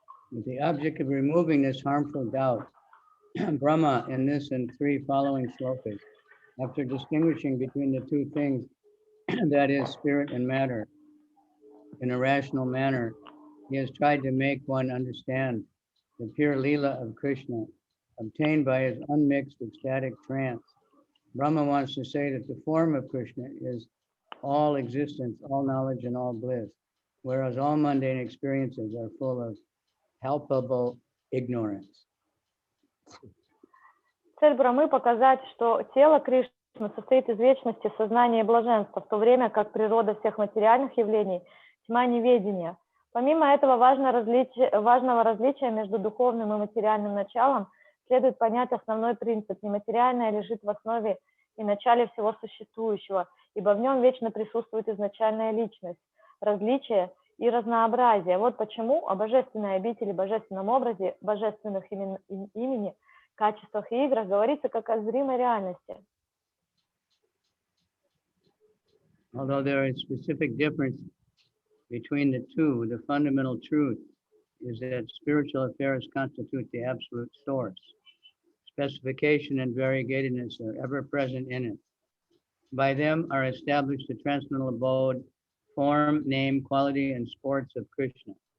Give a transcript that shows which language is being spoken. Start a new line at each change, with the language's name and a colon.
English: With the object of removing this harmful doubt, Brahma, in this and 3 following shlokas, after distinguishing between the 2 things, that is, spirit and matter, in a rational manner, he has tried to make one understand the pure Leela of Krishna, obtained by his unmixed ecstatic trance. Brahma wants to say that the form of Krishna is all existence, all knowledge, and all bliss, whereas all mundane experiences are full of palpable ignorance.
Russian: Цель Брамы показать, что тело Кришны состоит из вечности, сознания и блаженства, в то время как природа всех материальных явлений – тьма неведения. Помимо этого важного различия между духовным и материальным началом следует понять основной принцип. Нематериальное лежит в основе и начале всего существующего, ибо в нем вечно присутствует изначальная личность, различие и разнообразие. Вот почему о божественной обители, божественном образе, божественных имени, качествах и играх говорится как о зримой реальности.
English: Although there is specific difference between the 2, the fundamental truth is that spiritual affairs constitute the absolute source. Specification and variegatedness are ever present in it. By them are established the transcendental abode, form, name, quality, and sports of Krishna.